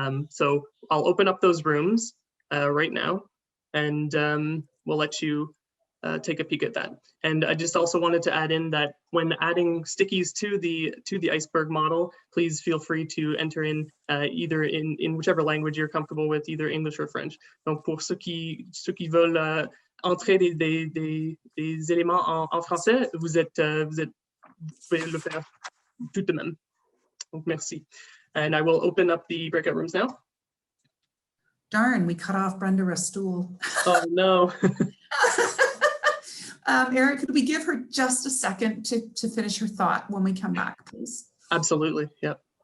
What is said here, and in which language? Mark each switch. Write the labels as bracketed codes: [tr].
[en] So I'll open up those rooms right now, and we'll let you take a peek at that. And I just also wanted to add in that when adding stickies to the iceberg model, please feel free to enter in either in whichever language you're comfortable with, either English or French. [fr] Donc pour ceux qui veulent entrer des éléments en français, vous pouvez le faire tout de même. Donc merci. [en] And I will open up the breakout rooms now. Darn, we cut off Brenda Rastool. Oh no. Eric, could we give her just a second to finish her thought when we come back, please? Absolutely, yeah.